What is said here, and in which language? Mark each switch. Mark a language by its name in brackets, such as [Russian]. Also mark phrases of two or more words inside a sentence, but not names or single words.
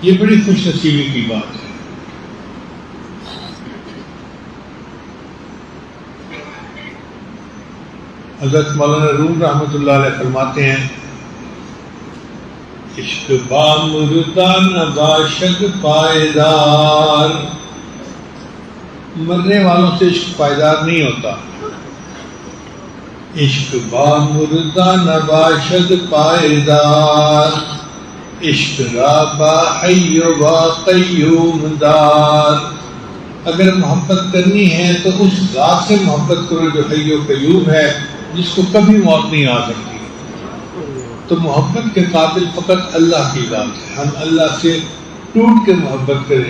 [Urdu] یہ بڑی خوش نصیبی کی بات ہے۔ حضرت مولانا روم رحمۃ اللہ علیہ فرماتے ہیں، [Persian] عشق با مردہ نباشد پائیدار، [Urdu] مرنے والوں سے عشق پائیدار نہیں ہوتا۔ [Persian] عشق با مردہ نباشد پائیدار، عشق را با حی و قیوم دار۔ [Urdu] اگر محبت کرنی ہے تو اس ذات سے محبت کرو جو حی و قیوم ہے، جس کو کبھی موت نہیں آ سکتی۔ تو محبت کے قابل فقط اللہ کی ذات ہے، ہم اللہ سے ٹوٹ کے محبت کریں۔